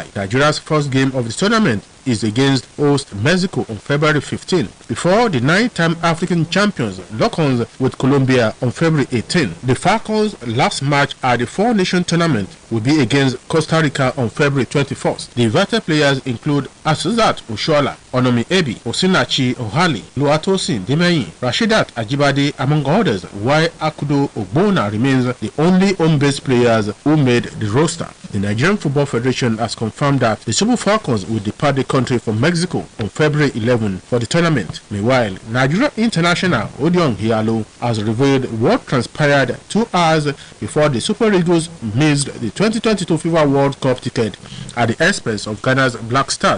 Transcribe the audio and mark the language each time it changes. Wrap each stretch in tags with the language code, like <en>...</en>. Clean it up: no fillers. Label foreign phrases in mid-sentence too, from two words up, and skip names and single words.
<en>Nigeria's first game of the tournament is against host Mexico on February 15, before the 9-time African champions lock on with Colombia on February 18. The Falcons' last match at the Four Nation tournament will be against Costa Rica on February 21st. The invited players include Asuzat Oshoala, Onomi Ebi, Osinachi Ohali, Luatosin Demeyi, Rashidat Ajibade, among others, while Akudo Ogbona remains the only home-based players who made the roster. The Nigerian Football Federation has confirmed that the Super Falcons will depart the country country from Mexico on February 11 for the tournament. Meanwhile, Nigeria international Odion Hialo has revealed what transpired 2 hours before the Super Eagles missed the 2022 FIFA World Cup ticket at the expense of Ghana's Black Stars.</en>